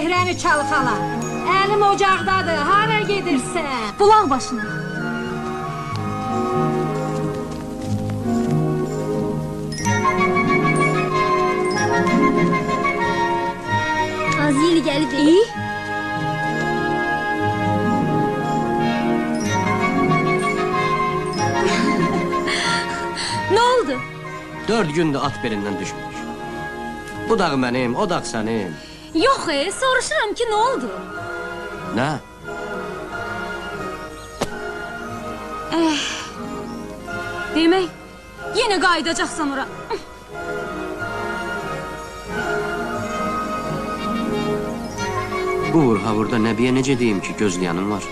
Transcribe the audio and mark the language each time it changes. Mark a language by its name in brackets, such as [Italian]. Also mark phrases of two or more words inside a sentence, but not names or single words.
[Azerbaijani] səni çalxala. Əlim ocaqdadır, hara gedirsən? Bulaq başına. [Turkish] Az yeri geldi. İyi. Ne oldu? [Azerbaijani] 4 gündür at belindən düşmüş. Bu dağ mənim, o dağ sənin. Yox, soruşuram ki, [Turkish] ne oldu? [Azerbaijani] Nə? Demək, yenə qayıdacaqsan ora. Bu vur-havurda Nəbiyə necə deyim ki, gözləyənim var?